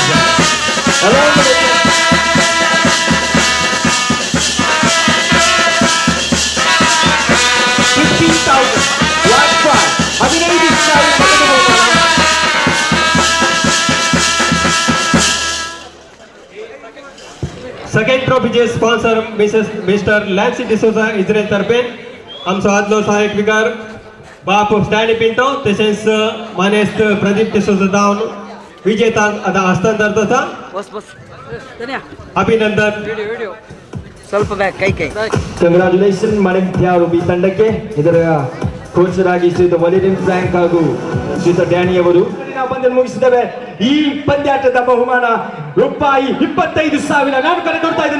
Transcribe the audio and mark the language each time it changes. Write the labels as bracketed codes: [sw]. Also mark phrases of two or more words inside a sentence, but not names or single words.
[en] Along with the $15,000 large prize. [kok] सेकंड ट्रॉफीचे स्पॉन्सर मिस्टर लॅन्सी डिसोजा इस्रेल तर्फे आमचो आदलो सहाय्यक विकार बाप स्टॅनी पिंटो तसेच मानेस्त प्रदीप डिसोजा जावन विजेतांक आता हस्तांतर जाता. अभिनंदन. [kn] ಸ್ವಲ್ಪ ಬ್ಯಾಕ್ ಕೈ ಕಂಗ್ರಾಚುಲೇಷನ್ ಮಾಣಿಕ್ಯಾರು ಬಿ ತಂಡಕ್ಕೆ. ಇದರ ಕೋಚರಾಗಿ ಶ್ರೀಯುತ ವಲೇರಿಯನ್ ಫ್ರಾಂಕ್ ಹಾಗೂ ಶ್ರೀಯುತ ಡ್ಯಾನಿ ಅವರು. ನಾವು ಪಂದ್ಯ ಮುಗಿಸಿದ್ದೇವೆ. ಈ ಪಂದ್ಯಾಟದ ಬಹುಮಾನ ರೂಪಾಯಿ 25,000 ನಾನು ಕರೆದೊಡ್ತಾ ಇದ್ದೇನೆ.